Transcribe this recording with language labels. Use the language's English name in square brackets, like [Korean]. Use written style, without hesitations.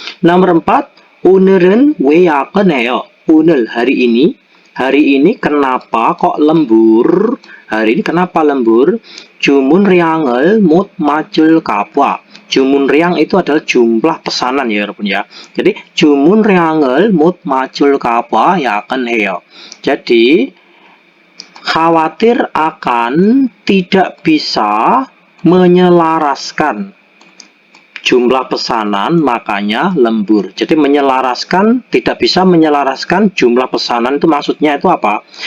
[Indonesian] Nomor 4, [Korean] 오늘은 왜 야근해요? [Indonesian] 오늘 hari ini. Hari ini kenapa kok lembur? Hari ini kenapa lembur? [Korean] 주문량을 못 맞출까봐. [Indonesian] 주문량 itu adalah jumlah pesanan ya 여러분 ya. Jadi [Korean] 주문량을 못 맞출까봐 야근해요. [Indonesian] Jadi khawatir akan tidak bisa menyelaraskan jumlah pesanan, makanya lembur. Jadi menyelaraskan, tidak bisa menyelaraskan jumlah pesanan itu maksudnya itu apa?